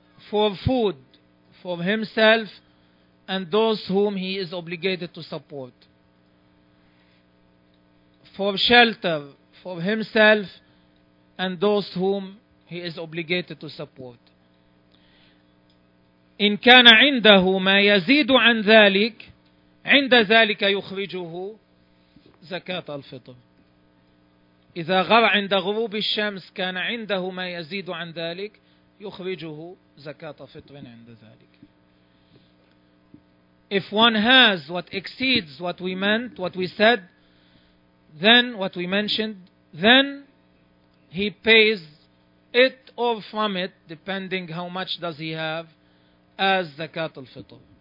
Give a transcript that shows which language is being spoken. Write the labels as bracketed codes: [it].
[en] For food for himself and those whom he is obligated to support. For shelter for himself and those whom he is obligated to support. [ar] إن كان عنده ما يزيد عن ذلك عند ذلك يخرجه زكاة الفطر. إذا غر عند غروب الشمس كان عنده ما يزيد عن ذلك يخرجه زكاة فطر عند ذلك. [en] If one has what exceeds what we meant, what we said, then what we mentioned, then he pays it or from it, depending how much does he have, as zakat al-fitr.